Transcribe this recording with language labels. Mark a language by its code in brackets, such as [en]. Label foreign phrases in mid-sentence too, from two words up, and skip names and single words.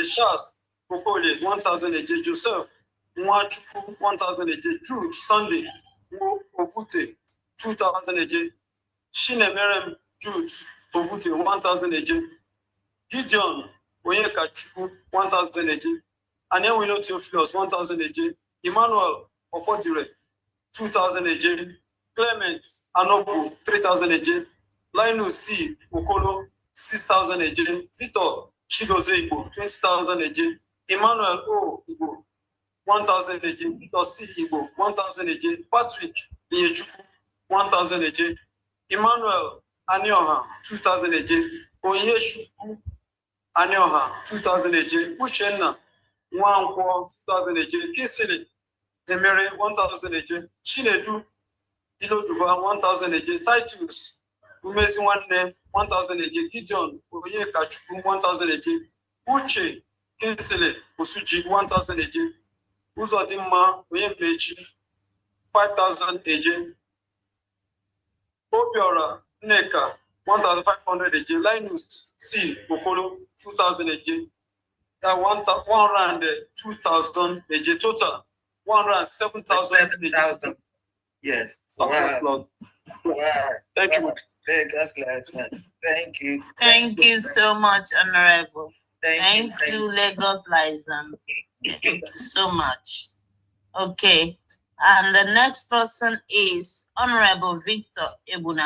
[en] Shas Okole, 1,000 AJ. Joseph Mwachuku, 1,000 AJ. Jude Sunday Ovute, 2,000 AJ. Shinemerem Jude Ovute, 1,000 AJ. Gideon Oyekachuku, 1,000 AJ. And then we know Theophilus, 1,000 AJ. Emmanuel Ofodire, 2,000 AJ. Clement Anobu, 3,000 AJ. Linus C. Okolo, 6,000 AJ. Victor Chigoze Igbo, 20,000 AJ. Emmanuel O. Igbo, 1,000 AJ. Victor C. Igbo, 1,000 AJ. Patrick Iyechuku, 1,000 AJ. Emmanuel Anioha, 2,000 AJ. Oyeshuku Anioha, 2,000 AJ. Uchenna Nwankwo, 2,000 AJ. Kisili Emere, 1,000 AJ. Chinedu Iloduba, 1,000 AJ. Titus Umezi Nwanne, 1,000 AJ. Gideon Oyekachuku, 1,000 AJ. Uche Kinsele Usuji, 1,000 AJ. Uzodimma Oyembechi, 5,000 AJ. Obiora Neka, 1,500 AJ. Linus C. Okolo, 2,000 AJ. 102,000 AJ. Total 107,000 AJ. Yes. Wow. Wow. Thank you. Thank you. Thank you so much, Honorable. Thank you, Lagos Liaison. Thank you so much. Okay. And the next person is Honorable Victor Ebuna.